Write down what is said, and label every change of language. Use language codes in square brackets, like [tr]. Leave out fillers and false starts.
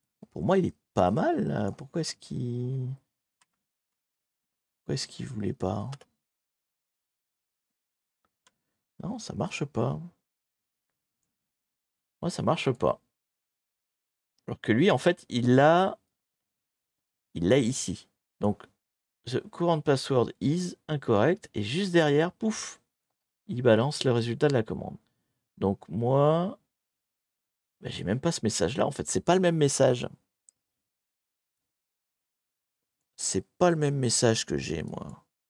[fr] Pour moi, il est pas mal, là. Pourquoi est-ce qu'il voulait pas? Non, ça marche pas. Moi, ça marche pas. Alors que lui, en fait, il l'a ici. [en] Donc, the current password is incorrect. [fr] Et juste derrière, pouf, il balance le résultat de la commande. Donc, moi, ben, j'ai même pas ce message-là. En fait, c'est pas le même message. C'est pas le même message que j'ai, moi.